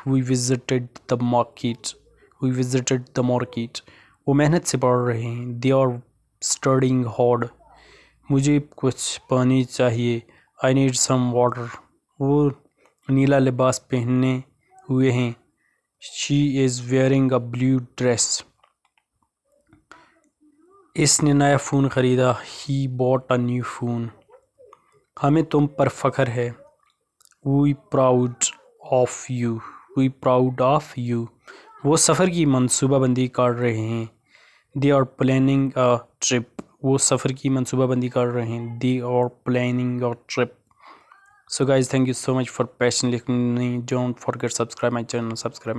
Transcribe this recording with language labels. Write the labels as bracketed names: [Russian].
[English] We visited the market. We visited the market. [Urdu] وہ محنت سے پڑھ رہے ہیں. [English] They are studying hard. [Urdu] مجھے کچھ پانی چاہیے. [English] I need some water. [Urdu] وہ نیلا لباس پہنے ہوئے ہیں. [English] She is wearing a blue dress. [Urdu] اس نے نیا فون خریدا. [English] He bought a new phone. [Urdu] ہمیں تم پر فخر ہے. [English] We proud of you. We proud of you. [Urdu] وہ سفر کی منصوبہ بندی کر رہے ہیں. [English] They are planning a trip. [Urdu] وہ سفر کی منصوبہ بندی کر رہے ہیں. [English] They are planning a trip. So guys, thank you so much for patiently listening. Don't forget subscribe my channel. Subscribe my